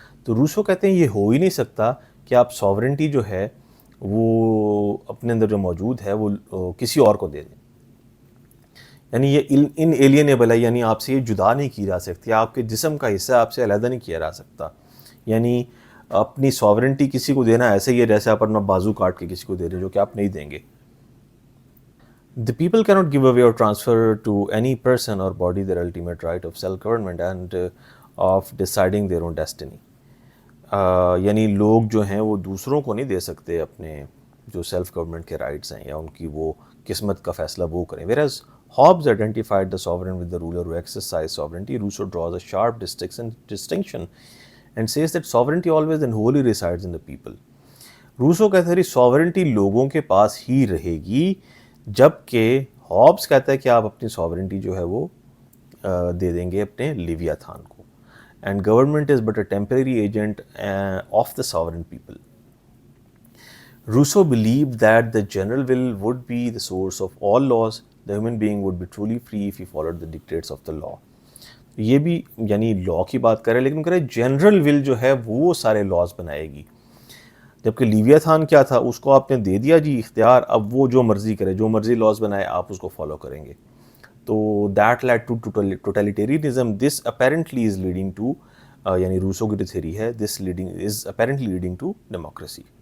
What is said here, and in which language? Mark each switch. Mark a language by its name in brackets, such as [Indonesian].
[Urdu] تو روسو کہتے ہیں یہ ہو ہی نہیں سکتا کہ آپ سوورنٹی جو ہے وہ اپنے اندر جو موجود ہے وہ کسی اور کو دے دیں. یعنی یہ ان ایلینیبل ہے, یعنی آپ سے یہ جدا نہیں کی جا سکتی, آپ کے جسم کا حصہ آپ سے علیحدہ نہیں کیا جا سکتا. یعنی اپنی سوورنٹی کسی کو دینا ایسے ہی ہے جیسے آپ اپنا بازو کاٹ کے کسی کو دے رہے ہیں, جو کہ آپ نہیں دیں گے. [English] The people cannot give away or transfer to any person or body their ultimate right of self-government and of deciding their own destiny. [Urdu] یعنی لوگ جو ہیں وہ دوسروں کو نہیں دے سکتے اپنے جو سیلف گورنمنٹ کے رائٹس ہیں یا ان کی وہ قسمت کا فیصلہ وہ کریں. [English] Whereas Hobbes identified the sovereign with the ruler who exercised sovereignty, Rousseau draws a sharp distinction and says that sovereignty always and wholly resides in the people. [Urdu] Rousseau کہتا ہے ساورنٹی لوگوں کے پاس ہی رہے گی، جبکہ ہابس کہتا ہے کہ آپ اپنی ساورنٹی جو ہے وہ دے دیں گے اپنے لیویاتھان کو. [English] And government is but a temporary agent of the sovereign people. Rousseau believed that the general will would be the source of all laws. The human being would be truly free if he followed the dictates of the law. [Urdu] یہ بھی یعنی لا کی بات کرے لیکن کرے general will جو ہے وہ سارے لاز بنائے گی، جبکہ لیویاتھان کیا تھا، اس کو آپ نے دے دیا جی اختیار، اب وہ جو مرضی کرے، جو مرضی لاز بنائے آپ اس کو فالو کریں گے. [English] تو that lead to totalitarianism. This apparently is leading to, [Urdu] یعنی روسو کی جو تھیوری ہے، [English] This leading is apparently leading to democracy.